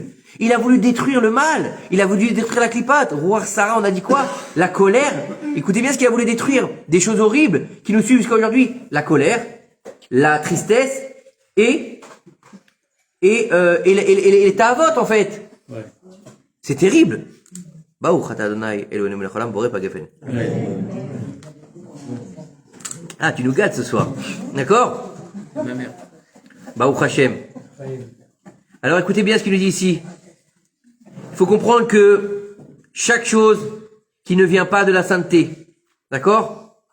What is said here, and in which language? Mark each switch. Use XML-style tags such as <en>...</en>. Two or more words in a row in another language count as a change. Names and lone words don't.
<fr>Il a voulu détruire le mal. Il a voulu détruire la clipate. Roi Sarah, on a dit quoi? La colère. Écoutez bien ce qu'il a voulu détruire. Des choses horribles qui nous suivent jusqu'à aujourd'hui. La colère, la tristesse et les ta'avot, en fait. Ouais. C'est terrible.</fr> <he>ברוך אתה אדוני אלוהינו מלך העולם בורא פגפן.</he> <fr>Ah, tu nous gâtes ce soir. D'accord? Ma mère.</fr> <he>ברוך השם.</he> <fr>Alors écoutez bien ce qu'il nous dit ici. Il faut comprendre que chaque chose qui ne vient pas de la sainteté, d'accord?</fr>